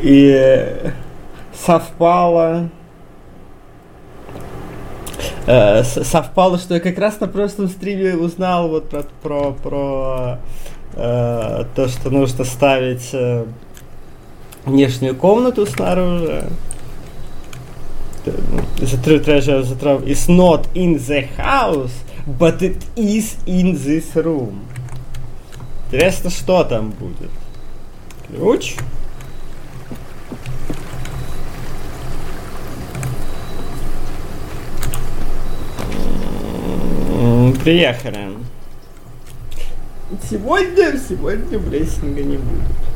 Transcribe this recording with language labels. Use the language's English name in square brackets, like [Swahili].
[Russian] И совпало... совпало, что я как раз на прошлом стриме узнал вот то, что нужно ставить внешнюю комнату снаружи. [English] The true treasure of the trove is not in the house, but it is in this room. [Russian] Интересно, что там будет? Ключ? Приехали. Сегодня блестинга не будет.